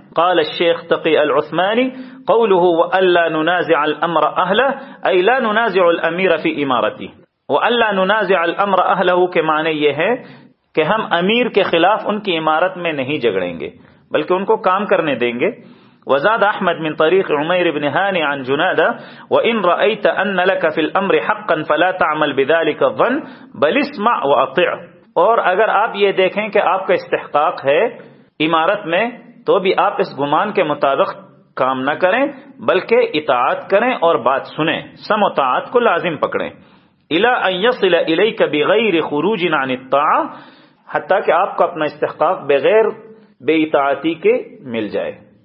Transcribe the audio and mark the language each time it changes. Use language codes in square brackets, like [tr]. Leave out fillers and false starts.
[ar] قال الشيخ تقي العثماني قوله وألا ننازع الأمر أهله [ur] أي لا ننازع الأمير في إمارته وألا ننازع الأمر أهله کے معنی یہ ہے کہ ہم امیر کے خلاف ان کی عمارت میں نہیں جھگڑیں گے بلکہ ان کو کام کرنے دیں گے. [ar] وزاد احمد من طريق عمير بن هاني عن جنادة وإن رأيت أن لك في الأمر حقا فلا تعمل بذلك الظن بل اسمع وأطع. [ur] اور اگر آپ یہ دیکھیں کہ آپ کا استحقاق ہے عمارت میں تو بھی آپ اس گمان کے مطابق کام نہ کریں بلکہ اطاعت کریں اور بات سنیں سم و طاعت کو لازم پکڑیں. [ar] الا ان یصل الیک بغیر خروج عن الطاعه [ur] حتیٰ کہ آپ کو اپنا استحقاق بغیر بے اطاعتی کے مل جائے.